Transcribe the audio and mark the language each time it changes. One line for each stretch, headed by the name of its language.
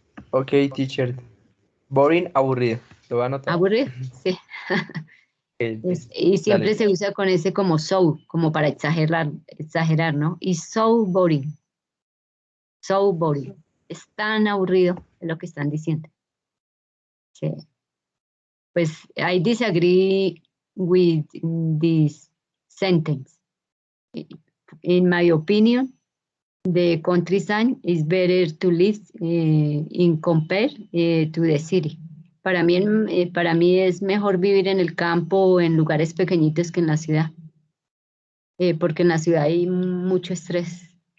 Spanish: Ok, teacher. Boring, aburrido. ¿Lo va a anotar? ¿Aburrido? Sí. Y siempre Dale. se usa con ese como so, como para exagerar, ¿no?
English: Y so boring. So boring.
Spanish: Es tan aburrido, es lo que están diciendo. Sí.
English: Pues I disagree with this sentence. In my opinion, the countryside is better to live in compare to the city.
Spanish: Para mí es mejor vivir en el campo o en lugares pequeñitos que en la ciudad. Porque en la ciudad hay mucho estrés.